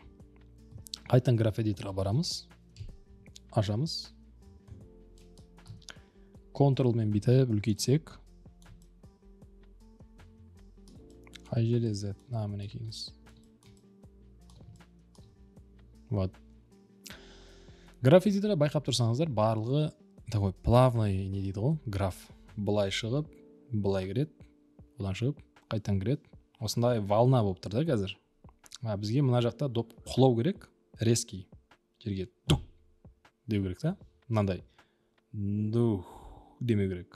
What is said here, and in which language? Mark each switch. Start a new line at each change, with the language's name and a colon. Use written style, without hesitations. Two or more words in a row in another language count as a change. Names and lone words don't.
Kazakh: Қайтан
English: graph editor-ға
Kazakh: барамыз, ашамыз, Ctrl мен бүйтіп үлкейтсек, қай жерде Z, мінекейіңіз. Вот.
English: Graph editor-да
Kazakh: байқап тұрсаңыздар, барлығы
Russian: такой плавный
Kazakh: не дейді ғой, граф. Бұлай шығып, бұлай кіреді, бұдан шығып, қайтан кіреді. Осындай волна болып тұр да қазір. Бізге мына жақта доп құлау керек, резкий. Жерге дух деу керек та. Мынандай дух демеу керек.